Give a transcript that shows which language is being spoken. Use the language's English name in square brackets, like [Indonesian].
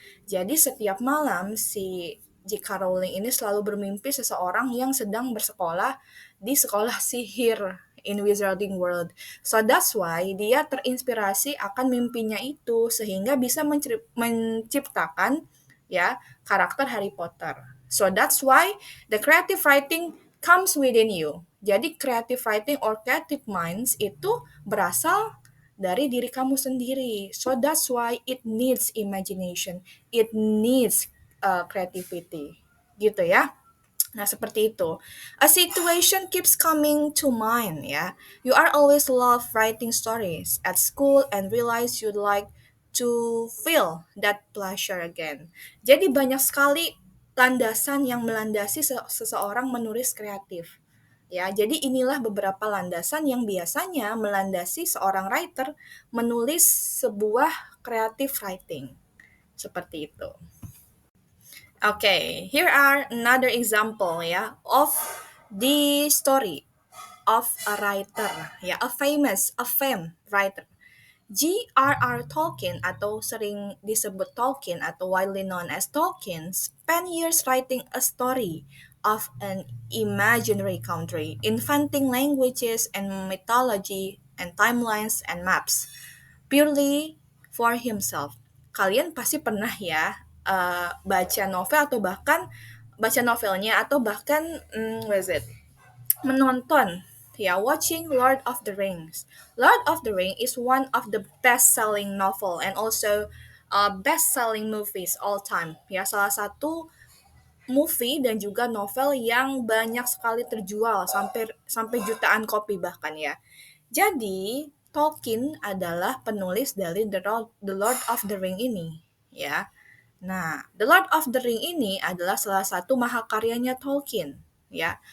[Indonesian] Jadi setiap malam si J.K. Rowling ini selalu bermimpi seseorang yang sedang bersekolah di sekolah sihir in Wizarding World. [English] So that's why [Indonesian] dia terinspirasi akan mimpinya itu sehingga bisa menciptakan ya karakter Harry Potter. [English] So that's why the creative writing comes within you. [Indonesian] Jadi [English] creative writing or creative minds [Indonesian] itu berasal dari diri kamu sendiri. [English] So that's why it needs imagination. It needs creativity. [Indonesian] Gitu ya. Nah, seperti itu. [English] A situation keeps coming to mind, ya. You are always love writing stories at school and realize you'd like to feel that pleasure again. [Indonesian] Jadi banyak sekali landasan yang melandasi seseorang menulis kreatif. Ya, jadi inilah beberapa landasan yang biasanya melandasi seorang writer menulis sebuah creative writing. Seperti itu. [English] Okay, here are another example ya of the story of a writer ya, a fame writer. J.R.R. Tolkien [Indonesian] atau sering disebut Tolkien atau [English] widely known as Tolkien spent years writing a story of an imaginary country, inventing languages and mythology and timelines and maps purely for himself. [Indonesian] Kalian pasti pernah ya baca novel atau bahkan baca novelnya atau bahkan [English] what is it? [Indonesian] Menonton ya [English] watching [Indonesian] Lord of the Rings. [English] Lord of the Ring is one of the best-selling novel and also best-selling movies all time. [Indonesian] Ya salah satu movie dan juga novel yang banyak sekali terjual sampai sampai jutaan kopi bahkan ya. Jadi, Tolkien adalah penulis dari The Lord of the Ring ini, ya. Nah, The Lord of the Ring ini adalah salah satu mahakaryanya Tolkien, ya.